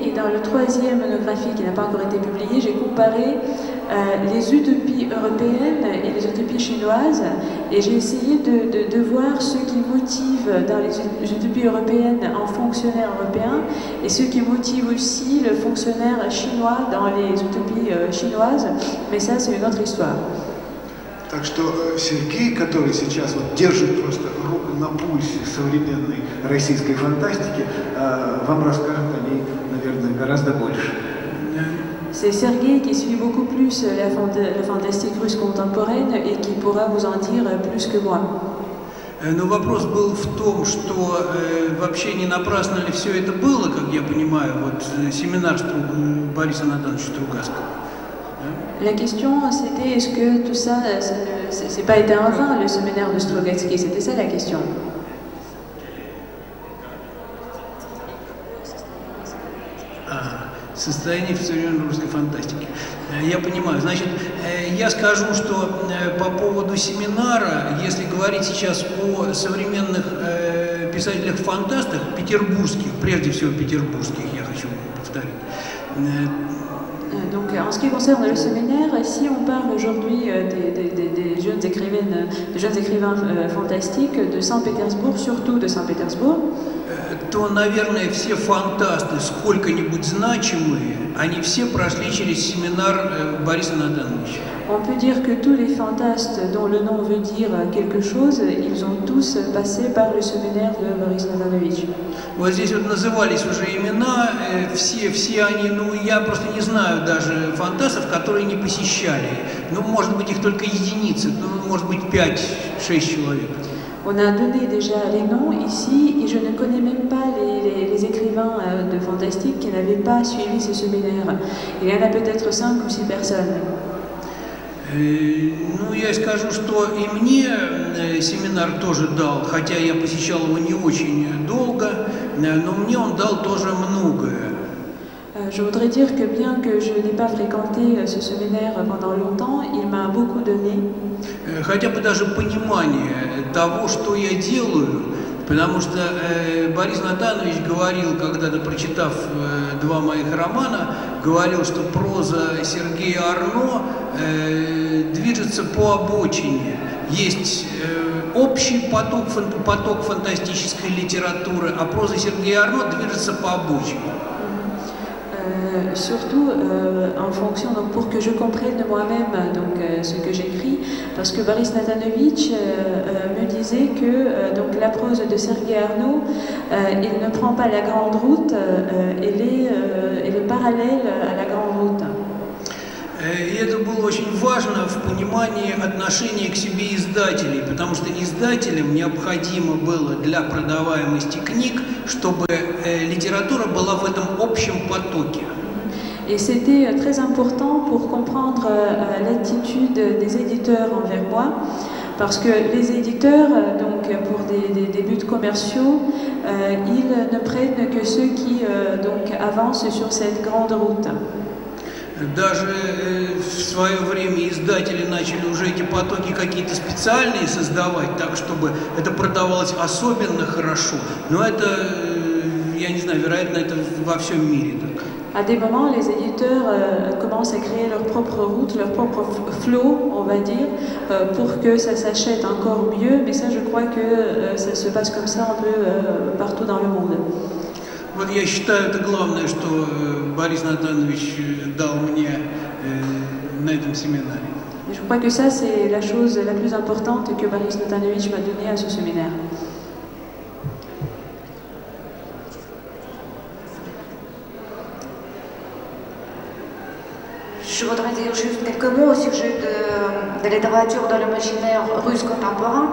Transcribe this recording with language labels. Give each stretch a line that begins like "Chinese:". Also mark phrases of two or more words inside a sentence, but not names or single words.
French: Et dans le troisième monographie qui n'a pas encore été publiée, j'ai comparé les utopies européennes et les utopies chinoises, et j'ai essayé de voir ce qui motive dans les utopies européennes un fonctionnaire européen et ce qui motive aussi le fonctionnaire chinois dans les utopies chinoises, mais ça c'est une autre histoire.
Russian: Так что Сергей, который сейчас вот держит просто руку на пульсе современной российской фантастики, вам расскажет о ней, наверное, гораздо больше.
French: C'est Sergueï qui suit beaucoup plus la fantastique russe contemporaine et qui pourra vous en dire plus que moi.
Russian: Но вопрос был в том, что вообще не напрасно ли все это было, как я понимаю, вот семинар Бориса Натановича Стругацкого.
French: La question c'était est-ce que tout ça, c'est pas été en vain le séminaire de Strugatsky, c'était ça la question.
Russian: Состояние в современной русской фантастике. Я понимаю. Значит, я скажу, что по поводу семинара, если говорить сейчас о современных писателях-фантастах, петербургских, прежде всего петербургских, я хочу повторить.
French: Donc, en ce qui concerne le séminaire, si on parle aujourd'hui des jeunes écrivains fantastiques de Saint-Pétersbourg, surtout de Saint-Pétersbourg,
Russian: то, наверное, все фантасты, сколько-нибудь значимые, они все прошли через семинар Бориса Натановича.
French: On peut dire que tous les fantastes dont le nom veut dire quelque chose, ils ont tous passé par le séminaire de Boris Nathanovich.
Russian: Вот здесь вот назывались уже имена, все они, ну я просто не знаю даже фантастов, которые не посещали. Ну, может быть, их только единицы, ну, может быть, 5-6 человек.
French: On a donné déjà les noms ici et je ne connais même pas les écrivains de fantastique qui n'avaient pas suivi ce séminaire. Il y en a peut-être 5 ou 6 personnes.
Russian: Ну, я скажу, что и мне семинар тоже дал, хотя я посещал его не очень долго, но мне он дал тоже многое.
French: Je voudrais dire que bien que je n'ai pas fréquenté ce séminaire pendant longtemps, il m'a beaucoup donné.
Russian: Хотя бы даже понимание того, что я делаю, потому что Борис Натанович говорил, когда-то прочитав 2 моих романа, говорил, что проза Сергея Арно движется по обочине. Есть общий поток фантастической литературы, а проза Сергея Арно движется по обочине.
French: Surtout en fonction, donc pour que je comprenne moi-même ce que j'écris, parce que Boris Nathanovich me disait que donc la prose de Sergei Arnaud, il ne prend pas la grande route, elle est parallèle à la grande route.
Russian: И это было очень важно в понимании отношения к себе издателей, потому что издателям необходимо было для продаваемости книг, чтобы литература была в этом общем потоке.
French: Et c'était très important pour comprendre l'attitude des éditeurs envers moi, parce que les éditeurs, donc pour des buts commerciaux, ils ne prennent que ceux qui donc avancent sur cette grande route.
Russian: Даже в свое время издатели начали уже эти потоки какие-то специальные создавать, так чтобы это продавалось особенно хорошо. Но это, я не знаю, вероятно, это во всем мире так.
French: À des moments, les éditeurs commencent à créer leur propre route, leur propre flow, on va dire, pour que ça s'achète encore mieux. Mais ça, je crois que ça se passe comme ça un peu partout dans le monde.
Russian: Вот я считаю, это главное, что Борис Натанович дал мне на этом семинаре.
French: Je crois que ça, c'est la chose la plus importante que Boris Nathanovich m'a donnée à ce séminaire. Je voudrais dire juste quelques mots au sujet de littérature de l'imaginaire russe contemporain.